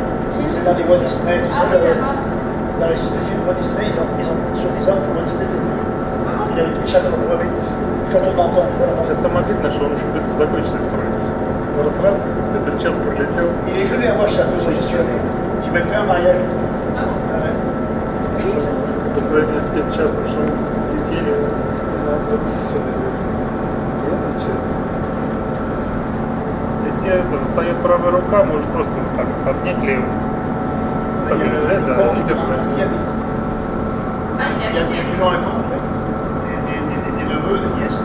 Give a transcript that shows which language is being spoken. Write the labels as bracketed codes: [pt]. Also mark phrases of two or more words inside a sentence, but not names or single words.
[fr] C'est dans les Walt Disney, tu sais, dans les films Walt Disney, soi-disant, pour Walt Disney, il avait pris le château de Menton, tu vois là-bas. [ru] Сейчас самое обидное, что он очень быстро закончится, откроется. Раз-раз, этот час пролетел. [fr] Il est joli à voir, ce château, ça, j'y suis allé. J'ai même fait un mariage. Ouais. [ru] По сравнению с тем часом, что мы летели на автобусе сюда. И этот час. Если это встает правая рука, можешь просто вот так вот обнять левую. Так [fr] Il y a [ru] взять, да, [fr] le [ru] и [fr] comte [ru] держать. [fr] qui habite. Il y a toujours un comte, des neveux, des nièces.